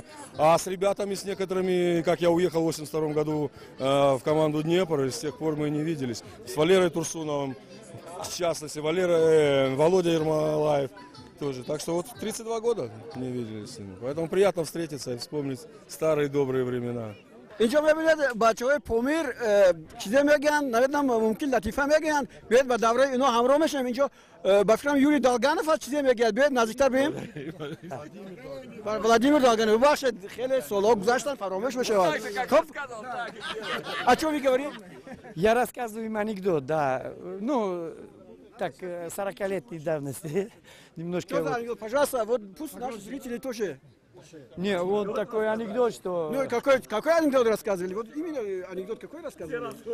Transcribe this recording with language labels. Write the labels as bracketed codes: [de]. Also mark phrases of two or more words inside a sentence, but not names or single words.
[ru] А с ребятами, с некоторыми, как я уехал в 82 году в команду «Днепр», и с тех пор мы не виделись. С Валерой Турсуновым, в частности, Володя Ермолаев тоже. Так что вот 32 года не виделись с ними. Поэтому приятно встретиться и вспомнить старые добрые времена. [tg] اینجا ببینید بچه‌های پومیر چیزی میگن نمیدونم ممکن لطیفه میگن بیاید با دوره اینا همراه میشیم اینجا با فکرم یوری دالگانوف چیزی میگه بیاید نزدیکتر بریم ولادیمیر دالگانوف ببخشید خیلی سال‌ها گذشتن فراموش بشه خب [ru] а что вы говорите? Я рассказываю им анекдот, да. Ну, так, 40-летней давности. Немножко... Пожалуйста, вот пусть наши зрители тоже... Не, вот такой анекдот, что... Ну, какой анекдот рассказывали? Вот именно анекдот какой рассказывали?